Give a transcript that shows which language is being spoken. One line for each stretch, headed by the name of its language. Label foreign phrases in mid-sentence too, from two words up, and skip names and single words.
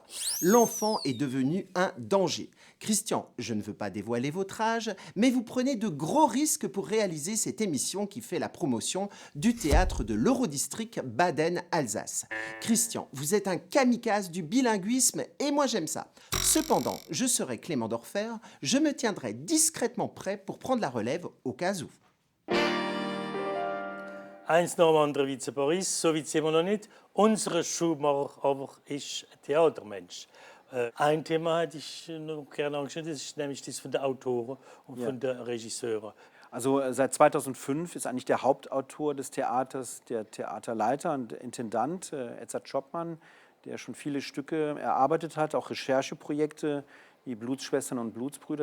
French: L'enfant est devenu un danger. Christian, je ne veux pas dévoiler votre âge, mais vous prenez de gros risques pour réaliser cette émission qui fait la promotion du théâtre de l'Eurodistrict Baden-Alsace. Christian, vous êtes un kamikaze du bilinguisme et moi j'aime ça. Cependant, je serai Clément Dorfer, je me tiendrai discrètement prêt pour prendre la relève au cas où.
German: Eins nach dem anderen wie zu Paris, so weit sind wir noch nicht. Unser Schuhmacher aber ist ein Theatermensch. Ein Thema hätte ich noch gerne angeschnitten, das ist nämlich das von den Autoren und von den Regisseuren. Also seit 2005 ist eigentlich der Hauptautor des Theaters der Theaterleiter und Intendant Edzard Schoppmann, der schon viele Stücke erarbeitet hat, auch Rechercheprojekte wie Blutsschwestern und Blutsbrüder.